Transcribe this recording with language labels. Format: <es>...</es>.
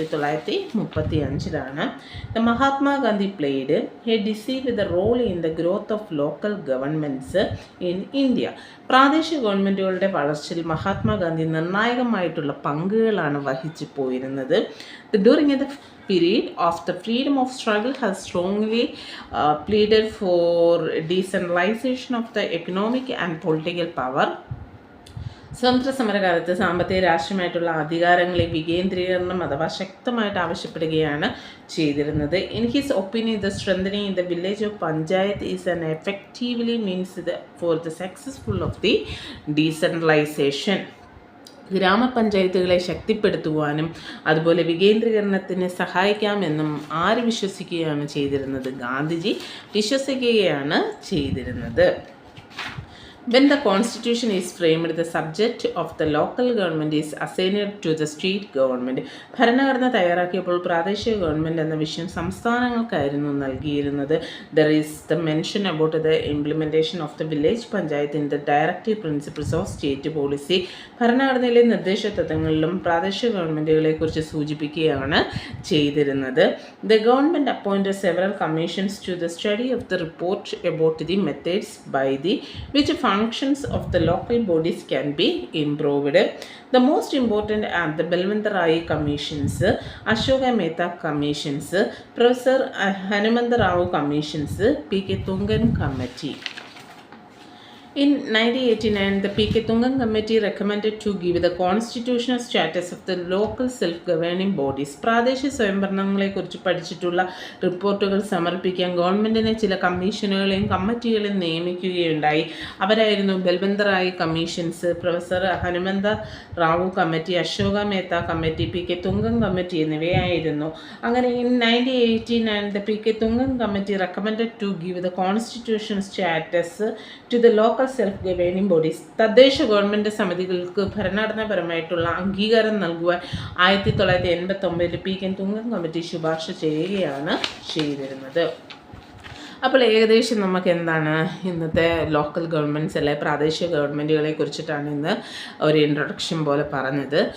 <en>1935. The Mahatma Gandhi played A deceive the role in the growth of local governments in India.</en> <ml>പ്രാദേശിക ഗവൺമെൻറ്റുകളുടെ വളർച്ചയിൽ മഹാത്മാഗാന്ധി നിർണായകമായിട്ടുള്ള പങ്കുകളാണ് വഹിച്ചു പോയിരുന്നത്.</ml> <en>During the period of the freedom of struggle has strongly pleaded for decentralization of the economic and political power.</en> <ml>സ്വതന്ത്ര സമരകാലത്ത് സാമ്പത്തിക രാഷ്ട്രീയമായിട്ടുള്ള അധികാരങ്ങളെ വികേന്ദ്രീകരണം അഥവാ ശക്തമായിട്ട് ആവശ്യപ്പെടുകയാണ് ചെയ്തിരുന്നത്.</ml> <en>In his opinion the strengthening in the village of panchayat is an effectively means for the successful of the decentralization.</en> <ml>ഗ്രാമപഞ്ചായത്തുകളെ ശക്തിപ്പെടുത്തുവാനും അതുപോലെ വികേന്ദ്രീകരണത്തിന് സഹായിക്കാമെന്നും ആര് വിശ്വസിക്കുകയാണ് ചെയ്തിരുന്നത്? ഗാന്ധിജി വിശ്വസിക്കുകയാണ് ചെയ്തിരുന്നത്.</ml> <en>When the constitution is framed, the subject of the local government is assigned to the state government.</en> <ml>ഭരണഘടന തയ്യാറാക്കിയപ്പോൾ പ്രാദേശിക government എന്ന വിഷയം സംസ്ഥാനങ്ങൾക്കായിരുന്നു നൽകിയിരുന്നത്.</ml> <en>There is the mention about the implementation of the village panchayat in the directive principles of state policy.</en> <ml>ഭരണഘടനയിലെ നിർദ്ദേശ തത്വങ്ങളിലും പ്രാദേശിക ഗവൺമെൻറ്റുകളെക്കുറിച്ച് സൂചിപ്പിക്കുകയാണ് ചെയ്തിരുന്നത്.</ml> <en>The government appointed several commissions to the study of the report about the methods by the which functions of the local bodies can be improved. The most important are the Balwant Rai commissions, Ashoka Mehta commissions, Professor Hanumanta Rao commissions, P.K. Tungan committee. In 1989, the P.K. Tungan Committee recommended to give the constitutional status of the local self-governing bodies.</en> <ml>പ്രാദേശിക സ്വയംഭരണങ്ങളെക്കുറിച്ച് പഠിച്ചിട്ടുള്ള റിപ്പോർട്ടുകൾ സമർപ്പിക്കാൻ ഗവൺമെൻറ്റിനെ ചില കമ്മീഷനുകളെയും കമ്മിറ്റികളെയും നിയമിക്കുകയുണ്ടായി. അവരായിരുന്നു Balwant Rai commissions, professor Hanumantha Rao committee, Ashoka Mehta committee, P.K. Tungan committee എന്നിവയായിരുന്നു. അങ്ങനെ</ml> <en>in 1989, the P.K. Tungan Committee recommended to give the constitutional status to the local self governing bodies.</en> <ml>തദ്ദേശ ഗവൺമെൻറ് സമിതികൾക്ക് ഭരണഘടനാപരമായിട്ടുള്ള അംഗീകാരം നൽകുവാൻ 1989 P.K. Tungan കമ്മിറ്റി ശുപാർശ ചെയ്യുകയാണ് ചെയ്തിരുന്നത്. അപ്പോൾ ഏകദേശം നമുക്ക് എന്താണ് ഇന്നത്തെ ലോക്കൽ ഗവൺമെൻറ്റ്സ് അല്ലെ പ്രാദേശിക ഗവൺമെൻറ്റുകളെ കുറിച്ചിട്ടാണ് ഇന്ന് ഒരു ഇൻട്രൊഡക്ഷൻ പോലെ പറഞ്ഞത്.</ml>